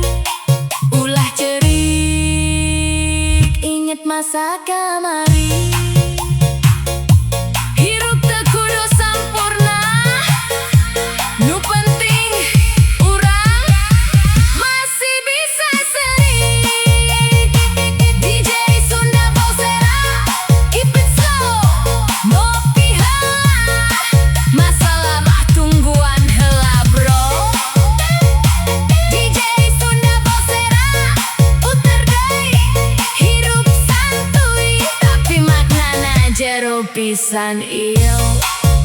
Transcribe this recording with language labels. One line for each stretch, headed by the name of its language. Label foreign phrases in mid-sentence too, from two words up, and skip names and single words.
Sundanese: Ulah cerik, inget masa kamari. Hirup teu kudu sampurna, nu penting urang masih bisa seri. DJ Sunda Volsera,
English: keep it slow.
Sundanese: Ngopi heula, masalah mah tungguan heula bro. DJ Sunda Volsera, puter deui, hirup santuy, tapi maknana jero pisan ieu.